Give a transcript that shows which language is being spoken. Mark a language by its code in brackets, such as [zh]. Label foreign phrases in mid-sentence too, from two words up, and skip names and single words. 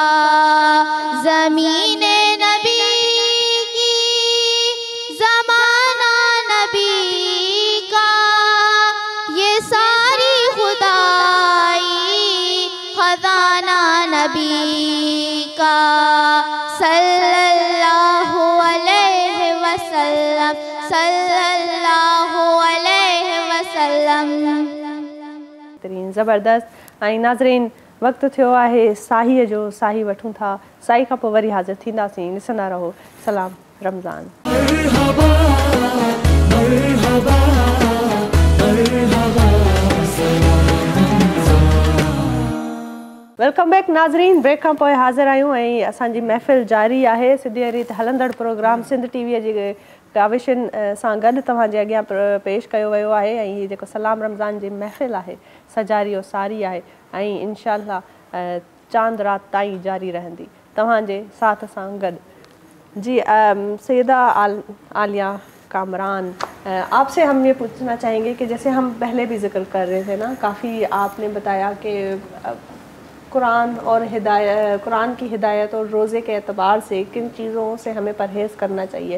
[ur] زمینِ نبی کی زمانہ نبی کا، یہ ساری خدائی خزانہ نبی کا. [ar] صلى الله عليه وسلم، صلى الله عليه وسلم. [ur] زبردست. [sd] ऐं नाज़रीन, वक़्तु थियो आहे साहीअ जो, साही वठूं था, साही खां पोइ वरी हाज़िर थींदासीं। ॾिसंदा रहो सलाम रमज़ान। [en] welcome back [sd] नाज़रीन। ब्रेक खां पोइ हाज़िर आहियूं ऐं असांजी महफ़िल जारी आहे। सिधी रीति हलंदड़ प्रोग्राम सिंध टीवीअ जी काविशुनि सां गॾु तव्हांजे अॻियां पेश कयो वियो आहे। ऐं हीअ जेको सलाम रमज़ान जी महफ़िल आहे सजारी और सारी आहे ऐं इंशाअल्लाह चांद रात ताईं जारी रहंदी तव्हांजे साथ सां गॾु। [ur] جی سیدہ عالیہ کامران، آپ سے ہم یہ پوچھنا چاہیں گے کہ جیسے ہم پہلے بھی ذکر کر رہے تھے نا، کافی آپ نے بتایا کہ قرآن اور قرآن کی ہدایت اور روزے کے اعتبار سے کن چیزوں سے ہمیں پرہیز کرنا چاہیے.